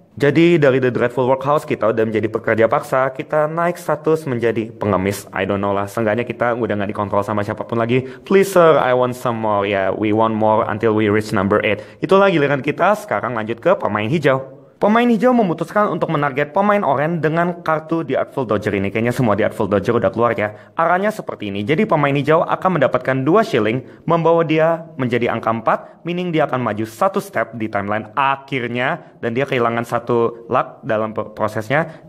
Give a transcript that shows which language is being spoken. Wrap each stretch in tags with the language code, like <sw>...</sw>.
<id>Jadi dari The Dreadful Workhouse kita udah menjadi pekerja paksa, kita naik status menjadi pengemis.</id> <en>I don't know</en> <id>lah, seenggaknya kita udah gak dikontrol sama siapapun lagi.</id> <en>Please sir, I want some more. Ya, we want more until we reach number 8.</en> <id>Itulah giliran kita, sekarang lanjut ke pemain hijau. Pemain hijau memutuskan untuk menarget pemain oranye dengan kartu The Artful Dodger ini. Kayaknya semua The Artful Dodger udah keluar ya. Arahnya seperti ini. Jadi pemain hijau akan mendapatkan 2 shilling, membawa dia menjadi angka 4, meaning dia akan maju 1 step di timeline akhirnya, dan dia kehilangan 1 luck dalam prosesnya.</id>